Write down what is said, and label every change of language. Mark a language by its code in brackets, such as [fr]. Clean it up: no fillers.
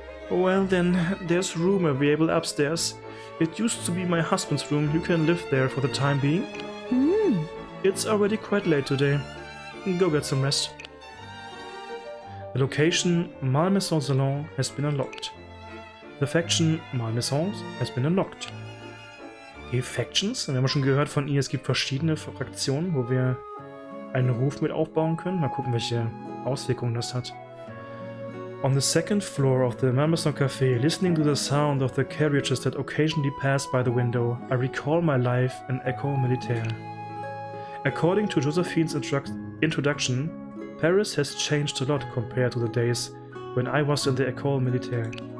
[en] Well then, there's room available upstairs. It used to be my husband's room. You can live there for the time being. It's already quite late today. Go get some rest. The location Malmaison Salon has been unlocked. The faction Malmaisons has been unlocked. [de] Die Factions, wir haben schon gehört von ihr, es gibt verschiedene Fraktionen, wo wir einen Ruf mit aufbauen können. Mal gucken, welche Auswirkungen das hat. [en] On the second floor of the Malmaison Café, listening to the sound of the carriages that occasionally pass by the window, I recall my life in École Militaire. According to Josephine's introduction, Paris has changed a lot compared to the days when I was in the École Militaire.